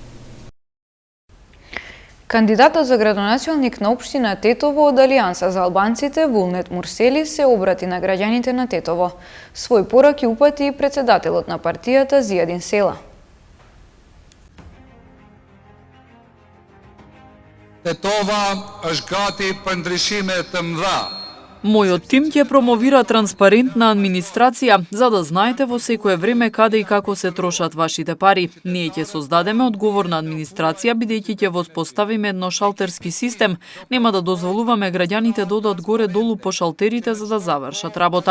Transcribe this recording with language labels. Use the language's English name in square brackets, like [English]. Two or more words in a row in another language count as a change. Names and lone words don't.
[Macedonian] Кандидатот за градоначалник на општина Тетово од Алијанса за албанците Вулнет Мурсели се обрати на граѓаните на Тетово. Свој пораки упати и председателот на партијата Зијадин Села. [Albanian] Тетова është gati për ndryshime të mëdha. [Macedonian] Мојот тим ќе промовира транспарентна администрација, за да знаете во секое време каде и како се трошат вашите пари. Ние ќе создадеме одговорна администрација, бидејќи ќе воспоставиме едношалтерски систем. Нема да дозволуваме граѓаните да одат горе-долу по шалтерите за да завршат работа.